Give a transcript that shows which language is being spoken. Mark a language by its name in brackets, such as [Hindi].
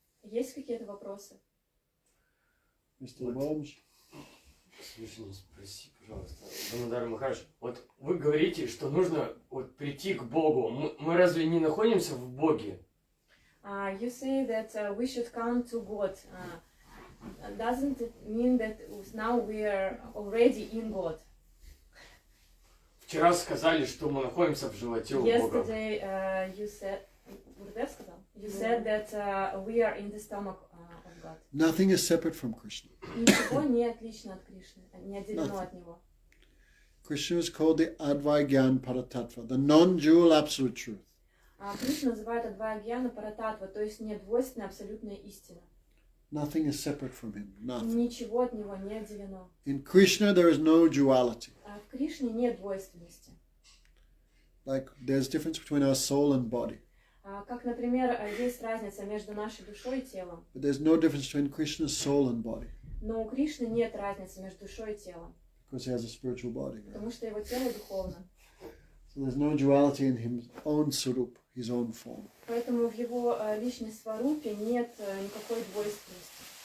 [Russian] Есть какие-то вопросы? [English] Mr. Walms? [Russian] Слушай, спроси, пожалуйста, Дамодара Махарадж, вот вы говорите, что нужно вот прийти к Богу. Мы разве не находимся в Боге? [English] You say that we should come to God. Doesn't it mean that now we are already in God? [Russian] Вчера сказали, что мы находимся в животе у Бога. [English] Yesterday you said, you said that we are in the stomach of God. Nothing is separate from Krishna. [Russian] Ничего не отлично от Кришны, не отделено от него. [English] Krishna is called the Advaigyan Paratattva, the non-dual absolute truth. [Russian] Кришна называет Адвайгьяна Парататва, то есть недвойственная абсолютная истина. [English] Nothing is separate from him. Nothing. [Russian] Ничего от него не отделено. [English] In Krishna there is no duality. [Russian] В Кришне нет двойственности. [English] Like there's difference between our soul and body. [Russian] Как, например, есть разница между нашей душой и телом. [English] But there's no difference between Krishna's soul and body. [Russian] Но у Кришны нет разницы между душой и телом. [English] Because he has a spiritual body. Right? [Russian] Потому что его тело духовно. [English] So there's no duality in his own surup, his own form. [Russian] Поэтому в его личной сварупе нет никакой двойственности.